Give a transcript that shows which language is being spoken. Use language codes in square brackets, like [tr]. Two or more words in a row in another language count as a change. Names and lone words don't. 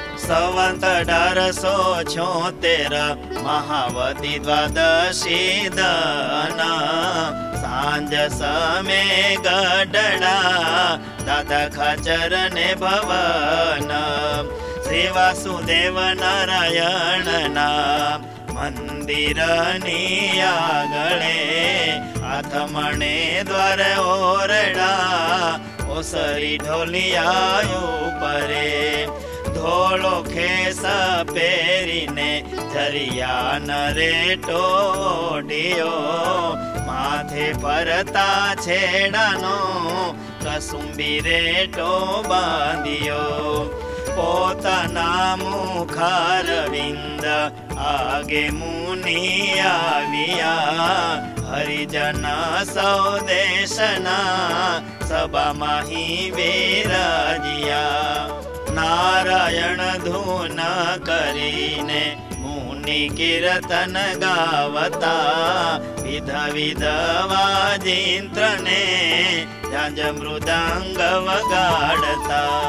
[gu] સંવત 1876 મહાવતી દ્વાદશી દન સાંજ સમે ગઢડા દાદા ખાચર ને ભવન શ્રી વાસુદેવ નારાયણ ના મંદિર ની આગળે આથમણે દ્વાર ઓરડા ઓસરી ઢોલિયા ઉપરે ધોળો ખેસ પેરીને ઝરિયા નરેટો ઓઢિયો માથે પરતા છેડાનો કસુંબી રેટો બાંધિયો પોતાના મુખારવિંદ આગે મુનિ આવિયા હરિજન સૌદેશના સભા માહી વિરાજિયા નારાયણ ધૂન કરીને મુનિ કીર્તન ગાવતા વિધ વિધ વાજિંત્રને ઝાંઝ મૃદંગ વગાડતા